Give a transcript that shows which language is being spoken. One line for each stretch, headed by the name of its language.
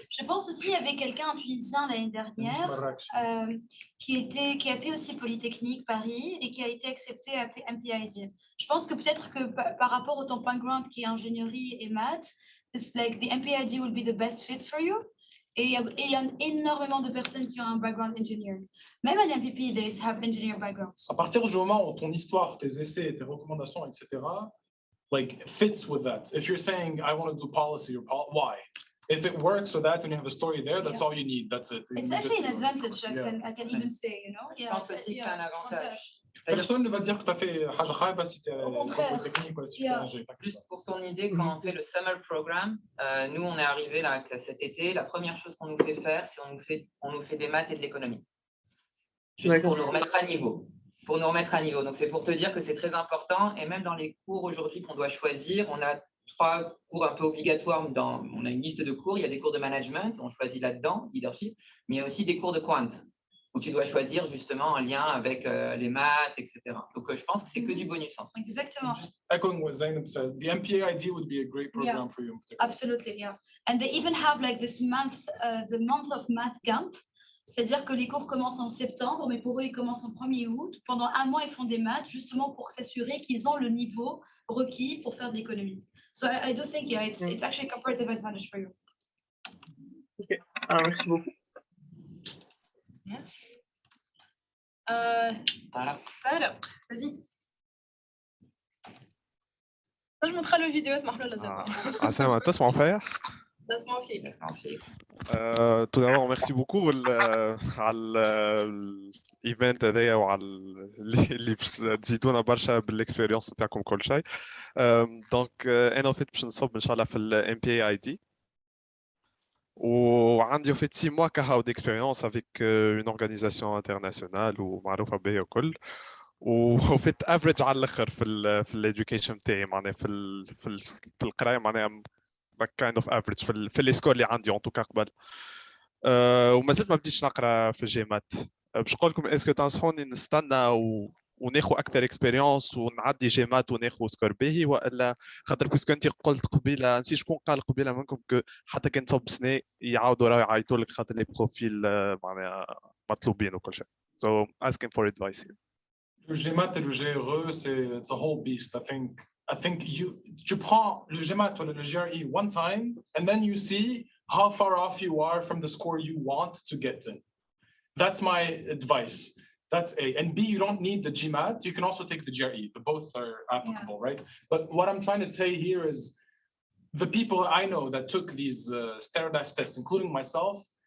French: Je pense aussi il y avait quelqu'un en Tunisien l'année dernière qui a fait aussi Polytechnique Paris et qui a été accepté à Mpid. Je pense que peut-être que par rapport à ton background qui est ingénierie et maths,
English: it's like the Mpid will be the best fit for you.
French: Et il y a énormément de personnes qui ont un background engineering. Même à l'MPP,
English: they have engineer backgrounds.
French: À partir du moment où ton histoire, tes essais, tes recommandations, etc.,
English: like fits with that. If you're saying I want to do policy or why? If it works with that and you have a story there, that's all you need. That's it. It's actually an advantage. I can even say, you know.
French: Je pense aussi que c'est un avantage. Personne ne va dire que tu as fait
Arabic: حاجة خايبة
French: si tu es polytechnique ou si tu fais un G. Juste pour ton idée, quand on fait le summer program, nous on est arrivé là cet été, la première chose qu'on nous fait faire, c'est on nous fait des maths et de l'économie. Juste pour nous remettre à niveau. Donc, c'est pour te dire que c'est très important. Et même dans les cours aujourd'hui qu'on doit choisir, on a 3 cours un peu obligatoires. On a une liste de cours. Il y a des cours de management, on choisit là-dedans, leadership. Mais il y a aussi des cours de quant, où tu dois choisir justement en lien avec les maths, etc. Donc, je pense que c'est que du bonus. En fait. Exactement.
English: Just echoing what Zainab said, the MPID would be a great program for you. Absolutely, yeah. And they even have like this month, the month of math camp.
French: C'est-à-dire que les cours commencent en septembre, mais pour eux, ils commencent en 1er août. Pendant 1 mois, ils font des maths, justement pour s'assurer qu'ils ont le niveau requis pour faire de l'économie.
English: So I do think, yeah, it's actually a comparative advantage for you.
French: Ok, merci beaucoup.
English: Yes.
French: Voilà. Vas-y. Je montrerai le vidéo, c'est marrant là.
Arabic: سامع تسمعوا فيا؟
French: Laisse-moi filer. tout d'abord merci beaucoup
Arabic: على الايفنت هذايا وعلى اللي تزيدونا برشا بالاكسبيريونس نتاعكم كل شيء. دونك انا فيت باش نصب ان شاء الله في الام بي اي اي دي وعندي فيت
French: 6 mois
Arabic: كهاو ديكسبيريونس افيك اون اورغانيزاسيون انترناسيونال ومعروفه بيا وكل وفيت افريج على الاخر في الاديوكيشن تاعي معناها في القرايه معناها
English: kind of average
Arabic: في لي سكور اللي عندي ان توكا قبل وما زلت ما بديتش نقرا في الجامات باش نقول لكم اسكو تنصحوني نستنى وناخذ اكثر اكسبيريونس ونعدي جامات وناخذ سكور باهي والا خاطر باسكو انت قلت قبيله نسيت شكون قال قبيله منكم حتى كان تصب سنه يعاودوا راه يعيطوا لك خاطر لي بروفيل معناها مطلوبين وكل شيء
English: so asking for advice here.
French: Le GMAT et le GRE,
English: it's a whole beast. I think
French: tu prends le GMAT ou le GRE
English: one time, and then you see how far off you are from the score you want to get in. That's my advice. That's A. And B, you don't need the GMAT. You can also take the GRE. But both are applicable, right? But what I'm trying to say here is the people I know that took these standardized tests, including myself,